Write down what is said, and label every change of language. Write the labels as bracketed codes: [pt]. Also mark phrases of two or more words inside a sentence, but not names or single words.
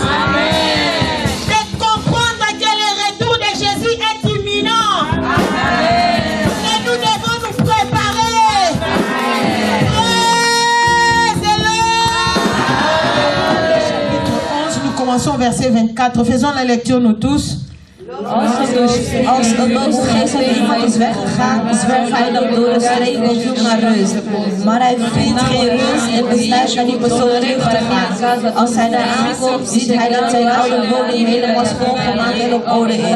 [fr] De comprendre que le retour de Jésus est imminent. Et nous devons nous préparer. Commençons verset 24. Faisons la lecture nous tous. [nl] Als een boze geest uit iemand is weggegaan, zwerft hij dan door het streek op zoek naar rust. Maar hij vindt geen rust en besluit naar die persoon terug te gaan. Als hij daar aankomt, ziet hij dat zijn oude woning helemaal schoongemaakt en op orde is.